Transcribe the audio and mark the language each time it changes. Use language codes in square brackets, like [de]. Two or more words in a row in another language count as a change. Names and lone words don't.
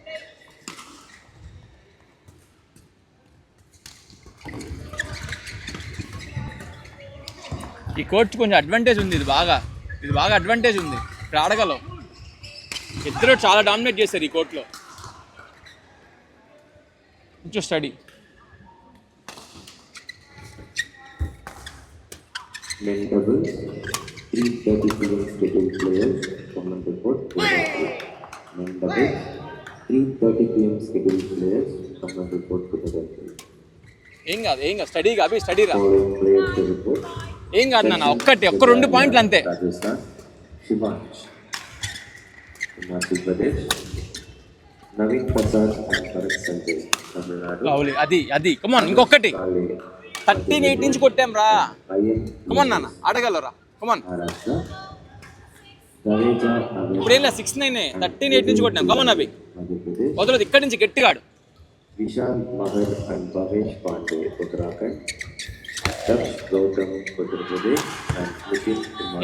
[te] ఈ కోర్టు కొంచెం అడ్వాంటేజ్ ఉంది, ఇది బాగా అడ్వాంటేజ్ ఉంది. ఇక్కడ ఆడగలవు. ఇద్దరు చాలా డామినేట్ చేశారు ఈ కోర్టులో. కొంచెం స్టడీ. [en] Men doubles, 3:30 p.m. scheduled players come on report. Men doubles, 3:30 p.m. scheduled players come on report to the referee. [te] ఏం కాదు, స్టడీగా అవి స్టడీ రా. [en] Following players to report. [te] ఏం కాదు నాన్న, ఒక్క 2 పాయింట్లు అంతే. [en] Rajasthan, Shivansh, Himachal Pradesh, Naveen Prasad and Bharat Sanjay, Tamil Nadu. [te] అది కమాన్, ఇంకొకటి. 13-8 నుంచి కొట్టాం రా. కమాన్ నాన్న, ఆడగలరా, కమాన్. ఇప్పుడు ఏం లేదు, 6-9, 13-8 నుంచి కొట్టాం. కమాన్ అవి వదలదు, ఇక్కడి నుంచి గట్టిగా ఆడు. విశాల్ మహర్ అండ్ భవేష్ పాండే ఉత్తరాఖండ్, దక్ష్ గౌతమ్ ఉత్తరప్రదేశ్ అండ్ నితిన్ కుమార్.